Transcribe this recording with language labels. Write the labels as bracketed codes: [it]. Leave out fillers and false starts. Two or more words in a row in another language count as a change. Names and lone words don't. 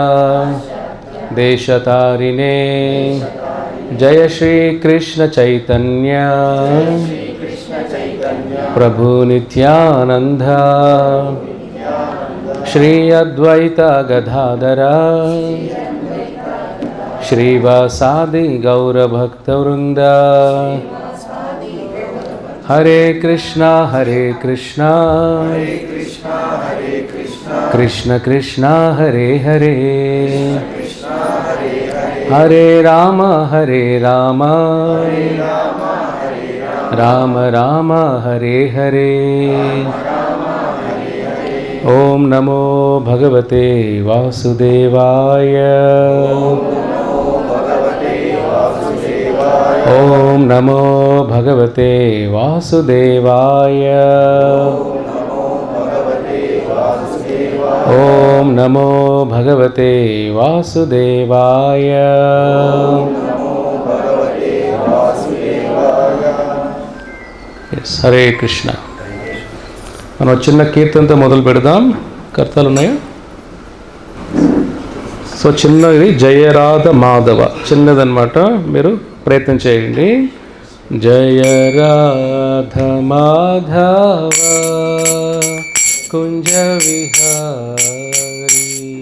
[sa] దేశతారిణే జయ శ్రీ కృష్ణ చైతన్య ప్రభు నిత్యానంద శ్రీ అద్వైత గదాధర శ్రీవాసాది గౌరభక్తవృంద. హరే కృష్ణ కృష్ణ కృష్ణ హరే హరే హరే రామ రామ రామ హరే హరే. ఓం నమో భగవతే వాసుదేవాయ. ఓం నమో భగవతే వాసుదేవాయ. ఓం నమో భగవతే వాసుదేవాయ. హరే కృష్ణ. [te] మనం చిన్న కీర్తనతో మొదలు పెడదాం. కర్తలు ఉన్నాయా? సో చిన్నది [sa] జయరాధ మాధవ, [te] చిన్నదన్నమాట. మీరు ప్రయత్నం చేయండి. [sa] జయరాధ మాధవ కుంజ విహారీ